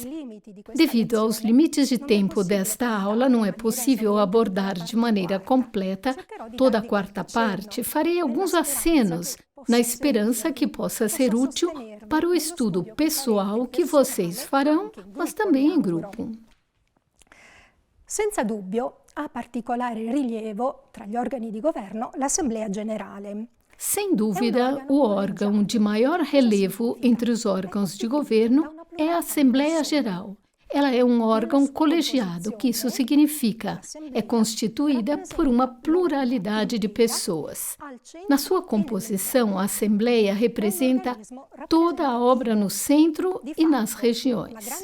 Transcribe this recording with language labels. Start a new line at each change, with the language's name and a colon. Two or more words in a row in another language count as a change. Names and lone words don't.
Portuguese: Devido aos limites de tempo desta aula, não é possível abordar de maneira completa toda a quarta parte. Farei alguns acenos, na esperança que possa ser útil para o estudo pessoal que vocês farão, mas também em grupo.
Italian: Senza dubbio, ha particolare rilievo tra gli organi di governo l'Assemblea Generale.
Portuguese: Sem dúvida, o órgão de maior relevo entre os órgãos de governo é a Assembleia Geral. Ela é um órgão colegiado, que isso significa, é constituída por uma pluralidade de pessoas. Na sua composição, a Assembleia representa toda a obra no centro e nas regiões.